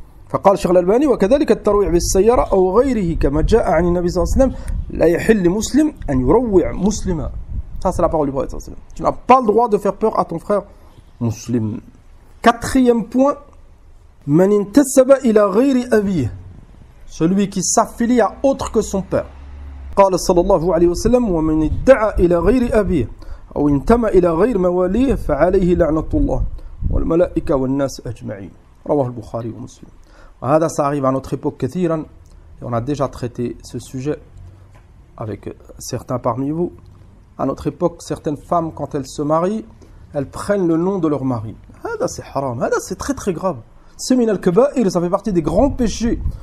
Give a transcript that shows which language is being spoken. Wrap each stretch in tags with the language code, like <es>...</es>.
<ar>فقال الشيخ الألباني وكذلك الترويع بالسيارة أو غيره كما جاء عن النبي صلى الله عليه وسلم لا يحل لمسلم أن يروع مسلما.</ar> <fr>Ça c'est la parole du prophète صلى الله عليه وسلم. Tu n'as pas le droit de faire peur à ton frère musulman. Quatrième point,</fr> <ar>من انتسب إلى غير أبيه,</ar> <fr>celui qui s'affilie à autre que son père.</fr> <ar>قال صلى الله عليه وسلم ومن ادعى إلى غير أبيه أو انتمى إلى غير مواليه فعليه لعنة الله والملائكة والناس أجمعين. رواه البخاري ومسلم.</ar> <fr>هذا ça arrive à notre époque كثيرا, et on a déjà traité ce sujet avec certains parmi vous. À notre époque, certaines femmes, quand elles se marient, elles prennent le nom de leur mari. هذا c'est haram, هذا c'est très très grave. C'est min al-kaba'ir, ça fait partie des grands péchés.</fr>